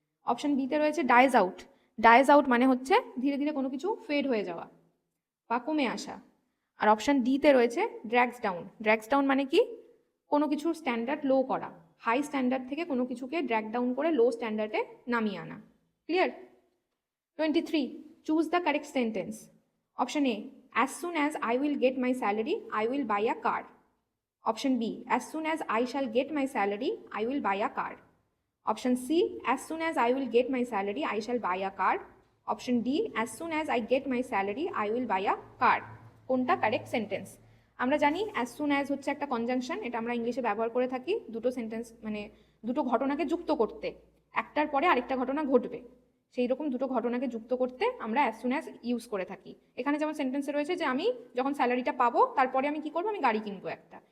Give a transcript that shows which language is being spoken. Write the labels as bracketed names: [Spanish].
[Bangla] Option বিতে রয়েছে dies out. Dies out মানে হচ্ছে ধীরে ধীরে কোনো কিছু ফেড হয়ে যাওয়া বা কমে আসা। আর অপশন ডিতে রয়েছে ড্র্যাগস ডাউন। ড্র্যাগস ডাউন মানে কি? কোনো কিছুর স্ট্যান্ডার্ড লো করা, হাই স্ট্যান্ডার্ড থেকে কোনো কিছুকে ড্র্যাগ ডাউন করে লো স্ট্যান্ডার্ডে নামিয়ে আনা। Clear? 23. [English] Choose the correct sentence. Option A, as soon as I will get my salary, I will buy a car. Option B, as soon as I shall get my salary, I will buy a car. Option C, as soon as I will get my salary, I shall buy a car. Option D, as soon as I get my salary, I will buy a car. [Bangla] কোনটা correct sentence? আমরা জানি as soon as হচ্ছে একটা conjunction, এটা আমরা ইংলিশে ব্যবহার করে থাকি দুটো সেন্টেন্স মানে দুটো ঘটনাকে যুক্ত করতে, একটার পরে আরেকটা ঘটনা ঘটবে সেই রকম দুটো ঘটনাকে যুক্ত করতে আমরা as soon as ইউজ করে থাকি। এখানে যেমন সেন্টেন্সে রয়েছে যে আমি যখন স্যালারিটা পাবো তারপরে আমি কি করবো? আমি গাড়ি কিনবো একটা।